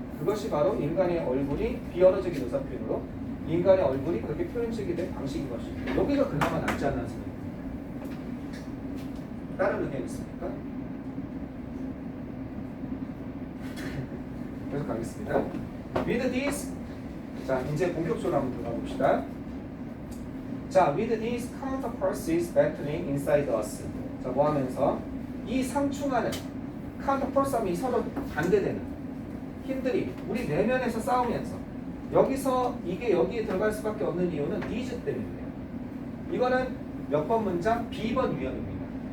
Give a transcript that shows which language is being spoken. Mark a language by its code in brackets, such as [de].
[ko] 그것이 바로 인간의 얼굴이 비언어적인 의사표현으로 인간의 얼굴이 그렇게 표현식이 된 방식인 것이죠. 여기가 그나마 낫지 않나 생각합니다. 다른 의견 있습니까? 계속 가겠습니다. [en] With this, [ko] 자 이제 본격적으로 한번 들어가 봅시다. [en] 자, with these counterforces battling inside us. [ko] 자, 뭐 하면서 이 상충하는 counterforce함이 서로 반대되는 힘들이 우리 내면에서 싸우면서 여기서 이게 여기에 들어갈 수밖에 없는 이유는 these 때문이에요. 이거는 몇 번 문장? B번 유형입니다.